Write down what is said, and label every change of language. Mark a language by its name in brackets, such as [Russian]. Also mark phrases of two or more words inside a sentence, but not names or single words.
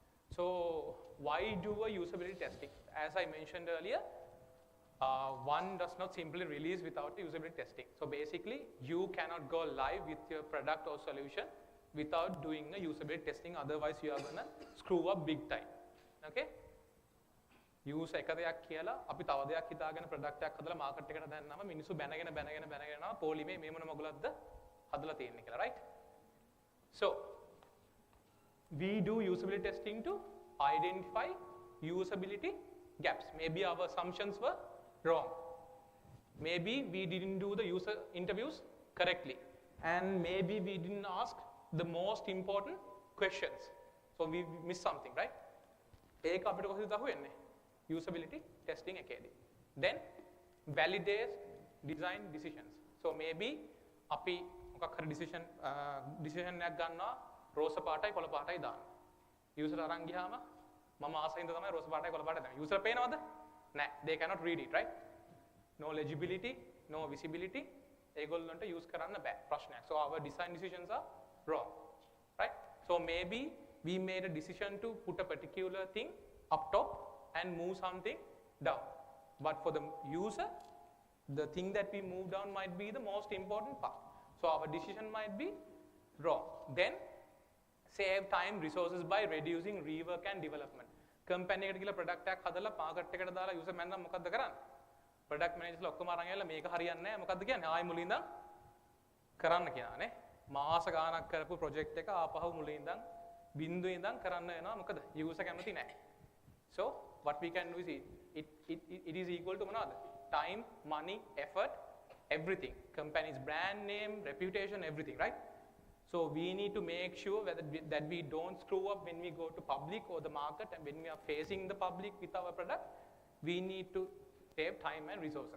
[English] So why do a usability testing? As I mentioned earlier, one does not simply release without usability testing. So basically, you cannot go live with your product or solution without doing a usability testing. Otherwise, you are gonna screw up big time. [Sinhala] Okay? Use එක දෙයක් කියලා අපි තව දෙයක් හිතාගෙන product එකක් හදලා market එකට දැම්නම මිනිස්සු බැනගෙන යනවා පොලිමේ මේ මොන මගුලක්ද හදලා තියෙන්නේ කියලා, right? [English] So we do usability testing to identify usability gaps. Maybe our assumptions were wrong. Maybe we didn't do the user interviews correctly. And maybe we didn't ask the most important questions. So we missed something, right? [Sinhala] ඒක අපිට කොහොමද අහුවෙන්නේ? [English] Usability testing එකේදී. Then validate design decisions. So maybe [Sinhala] අපි මොකක් හරි decision එකක් ගන්නවා රෝස පාටයි කොළ පාටයි දාන්න. user අරන් ගියාම මම ආසයින්ද තමයි රෝස පාටයි කොළ පාටයි දාන්නේ. user පේනවද? නෑ. [English] They cannot read it, right? No legibility, no visibility. [Sinhala] ඒගොල්ලන්ට use කරන්න බෑ. ප්‍රශ්නයක්. [English] So our design decisions are wrong, right? So maybe we made a decision to put a particular thing up top and move something down. But for the user, the thing that we move down might be the most important part. So our decision might be wrong. Then save time, resources by reducing rework and development. [Sinhala] Company එකට ගිහලා product එකක් හදලා market එකට දාලා user මැන්නම් මොකද්ද කරන්නේ? [English] Product manager [Sinhala] ලා ඔක්කොම අරන් ඇවිල්ලා මේක හරියන්නේ නැහැ මොකද්ද කියන්නේ? ආයෙ මුලින් ඉඳන් කරන්න කියනවානේ. මාස ගාණක් කරපු project එක ආපහු මුලින් ඉඳන් බිඳුවේ ඉඳන් කරන්න වෙනවා. මොකද user කැමති නැහැ. [English] So what we can do is it is equal to මොනවද? Time, money, effort, everything. Company's brand name, reputation, everything, right? So we need to make sure that we don't screw up when we go to public or the market, and when we are facing the public with our product, we need to save time and resources.